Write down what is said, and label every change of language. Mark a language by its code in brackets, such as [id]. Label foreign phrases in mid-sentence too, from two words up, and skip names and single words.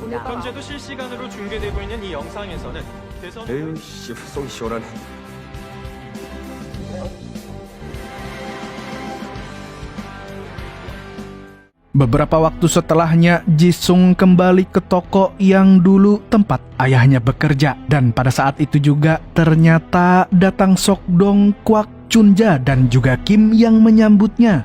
[ko] 현재도 실시간으로 중계되고 있는 이 영상에서는 대선 에휴 씨 속이 시원하네. [id] Beberapa waktu setelahnya, Jisung kembali ke toko yang dulu tempat ayahnya bekerja. Dan pada saat itu juga ternyata datang Sok-dong, Kwak Chun-ja dan juga Kim yang menyambutnya.